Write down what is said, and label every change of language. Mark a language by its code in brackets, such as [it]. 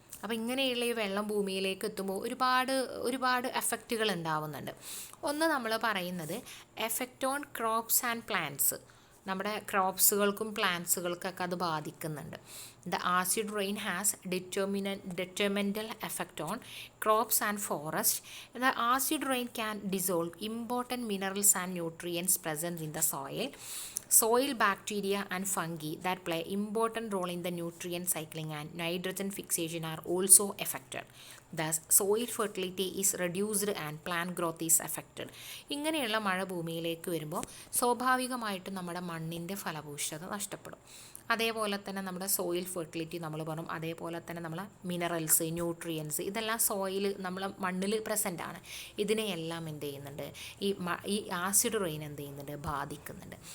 [ml] അപ്പോൾ ഇങ്ങനെയുള്ള ഈ വെള്ളം ഭൂമിയിലേക്ക് എത്തുമ്പോൾ ഒരുപാട് എഫക്റ്റുകൾ ഉണ്ടാവുന്നുണ്ട്. ഒന്ന് നമ്മൾ പറയുന്നത് [en] Effect on crops and plants. [ml] നമ്മുടെ ക്രോപ്സുകൾക്കും പ്ലാന്റ്സുകൾക്കൊക്കെ അത് ബാധിക്കുന്നുണ്ട്. [en] The acid rain has detrimental effect on crops and forests. The acid rain can dissolve important minerals and nutrients present in the soil bacteria and fungi that play important role in the nutrient cycling and nitrogen fixation are also affected. Thus soil fertility is reduced and plant growth is affected. [ml] ഇങ്ങനെയുള്ള മഴ ഭൂമിയിലേക്ക് വരുമ്പോൾ സ്വാഭാവികമായിട്ടും നമ്മുടെ മണ്ണിൻ്റെ ഫലഭൂയിഷ്ഠത നഷ്ടപ്പെടും. അതേപോലെ തന്നെ നമ്മുടെ സോയിൽ ഫെർട്ടിലിറ്റി നമ്മൾ പറഞ്ഞു. അതേപോലെ തന്നെ നമ്മളെ മിനറൽസ്, ന്യൂട്രിയൻസ് ഇതെല്ലാം നമ്മളെ മണ്ണിൽ പ്രസൻ്റ് ആണ്. ഇതിനെയെല്ലാം എന്ത് ചെയ്യുന്നുണ്ട്, ഈ ആസിഡ് റെയിൻ എന്ത് ചെയ്യുന്നുണ്ട്, ബാധിക്കുന്നുണ്ട്.